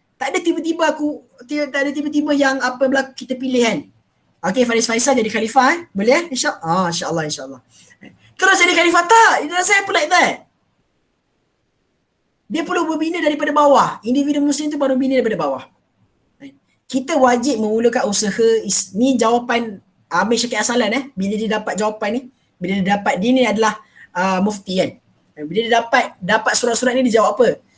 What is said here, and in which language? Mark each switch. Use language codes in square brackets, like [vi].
[ms] Tak ada tiba-tiba yang apa berlaku kita pilih kan. Okay, Faris Faisal jadi khalifah boleh? InsyaAllah. Kalau jadi khalifah tak, [en] it doesn't happen like that. [ms] Dia perlu berbina daripada bawah. Individu Muslim tu baru bina daripada bawah. Kita wajib memulakan usaha. Ni jawapan Amir Syakib Arsalan bila dia dapat jawapan ni. Bila dia ni adalah mufti kan. Bila dia dapat surat-surat ni, dia jawab apa?